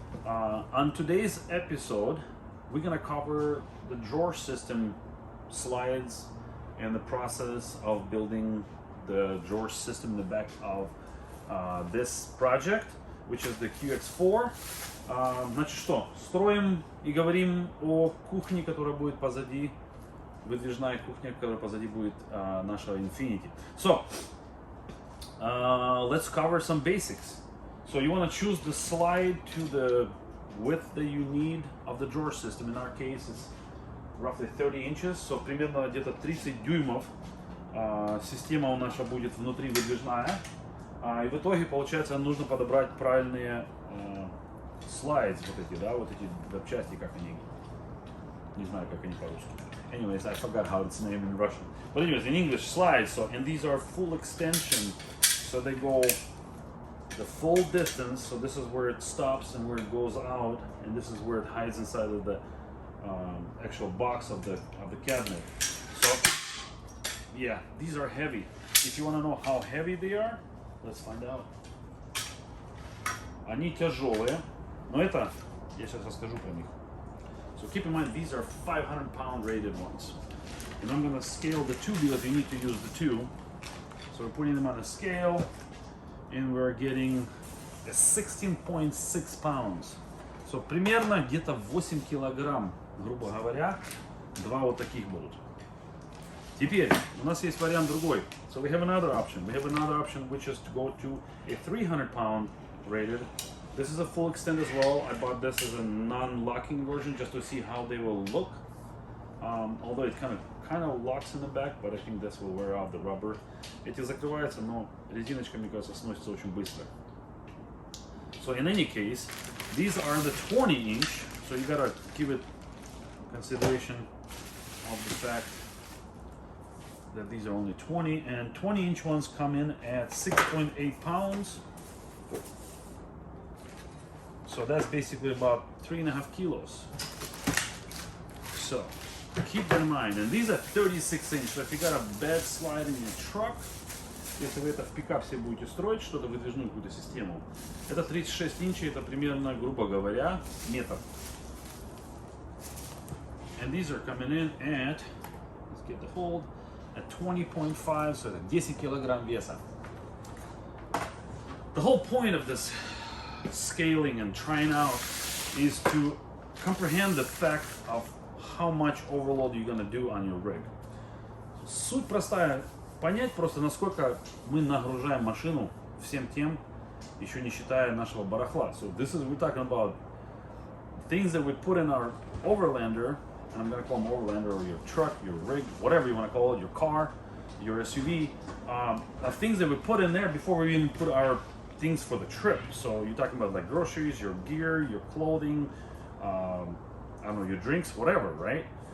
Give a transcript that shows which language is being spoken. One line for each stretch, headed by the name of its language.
English: On today's episode, we're gonna cover the drawer system slides and the process of building the drawer system in the back of this project, which is the QX4.
Russian: Значит что, строим и говорим о кухне, которая будет позади, выдвижная кухня, которая позади будет нашего Infinity.
English: So, let's cover some basics. So you want to choose the slide to the width that you need of the drawer system. In our case, it's roughly 30 inches.
Russian: So примерно где-то 30 дюймов система у наша будет внутри выдвижная. И в итоге, получается, нужно подобрать правильные slides, вот эти, да, вот эти запчасти, как они, не знаю, как они по-русски.
English: Anyways, I forgot how it's named in Russian. But anyways, in English, slides. So, and these are full extension. So they go the full distance. So this is where it stops and where it goes out, and this is where it hides inside of the actual box of the cabinet. So yeah, these are heavy. If you want to know how heavy they are, let's find out. Они тяжелые, но это я сейчас расскажу про них. So keep in mind, these are 500-pound rated ones. And I'm going to scale the two because you need to use the two. So we're putting them on a scale, and we're getting a 16.6 pounds.
Russian: So примерно где-то 8 килограмм, грубо говоря, два вот таких будут. Теперь у нас есть вариант другой.
English: So we have another option. We have another option, which is to go to a 300-pound rated. This is a full extend as well. I bought this as a non-locking version just to see how they will look. Although it kind of locks in the back, but I think this will wear out the rubber.
Russian: Эти закрываются, но резиночка, мне кажется, сносится очень быстро.
English: So in any case, these are the 20-inch. So you gotta give it consideration of the fact that these are only 20, and 20-inch ones come in at 6.8 pounds. So that's basically about 3.5 kilos. So keep that in mind. And these are 36-inch. So if you got a bed slide in your truck,
Russian: если вы это в пикап себе будете строить, что-то выдвижную какую-то систему, это 36 инчей, это примерно, грубо говоря, метр.
English: And these are coming in at, let's get the hold, at 20.5, so
Russian: это 10 килограмм веса.
English: The whole point of this scaling and trying out is to comprehend the fact of how much overload you're gonna do on your rig.
Russian: Суть простая, понять просто, насколько мы нагружаем машину всем тем, еще не считая нашего барахла.
English: So this is, we're talking about things that we put in our overlander, and I'm gonna call them overlander, or your truck, your rig, whatever you want to call it, your car, your SUV, things that we put in there before we even put our things for the trip. So you're talking about like groceries, your gear, your clothing, I don't know, your drinks, whatever, right?